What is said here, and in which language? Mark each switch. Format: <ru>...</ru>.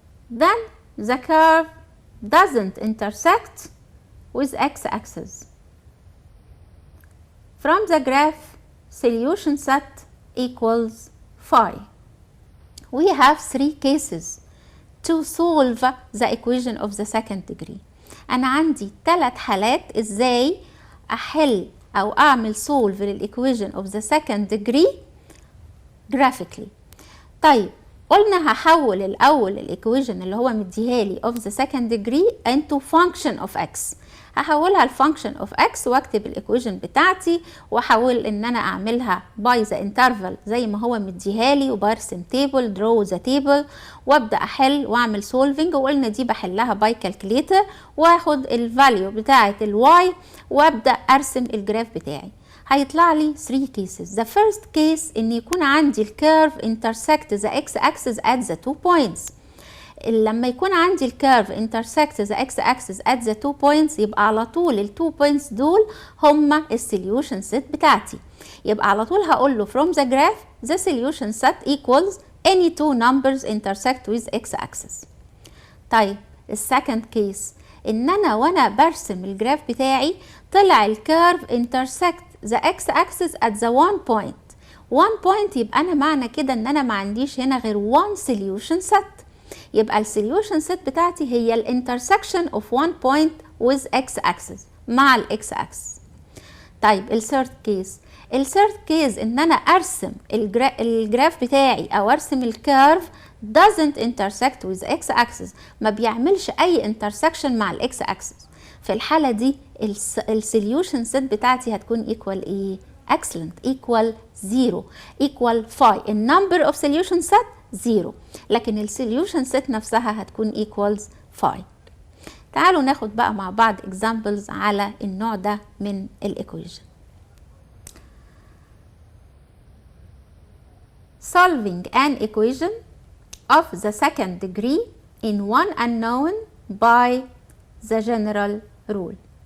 <en>Then the curve doesn't intersect with x-axis. From the graph, solution set equals phi. We have 3 cases to solve the equation of the second degree.</en> <ar>أنا عندي 3 حالات إزاي أحل أو أعمل solve للإيكويشن of the second degree graphically. طيب قلنا هحول الأول الإيكويشن اللي هو مديهالي of the second degree into function of x. هحولها الفانكشن اوف اكس واكتب الايكويشن بتاعتي واحاول ان انا اعملها باي ذا انترفال زي ما هو مديهالي وبرسم تيبل درو ذا تيبل وابدا احل واعمل سولفنج. وقلنا دي بحلها باي كالكوليتر واخد الفاليو بتاعه الواي وابدا ارسم الجراف بتاعي. هيطلع لي 3 cases.</ar> <en>The first case ان يكون عندي الكيرف intersect the x axis at the 2 points.</en> <ar>لما يكون عندي الكيرف intersect the x axis at the 2 points يبقى على طول ال 2 points دول هما السوليوشن سيت بتاعتي.</ar> <en>يبقى على طول هقول له from the graph the solution set equals any two numbers intersect with x axis.</en> <ar>طيب السكند كيس ان انا وانا برسم الجراف بتاعي طلع الكيرف intersect the x axis at the one point. one point يبقى انا معنى كده ان انا ما عنديش هنا غير one solution set. يبقى السوليوشن سيت بتاعتي هي الانترسكشن اوف one point with x axis مع الاكس axis. طيب الثيرد كيس ان انا ارسم الجراف بتاعي او ارسم الكيرف doesn't intersect with x axis، ما بيعملش اي intersection مع الاكس axis. في الحالة دي السوليوشن سيت بتاعتي هتكون equal ايه؟ excellent، equal 0، equal phi. النمبر اوف solution set 0 لكن السوليوشن سيت نفسها هتكون equals phi. تعالوا ناخد بقى مع بعض examples على النوع ده من الايكويشن.</ar> <en>Solving an equation of the second degree in one unknown by the general rule.</en>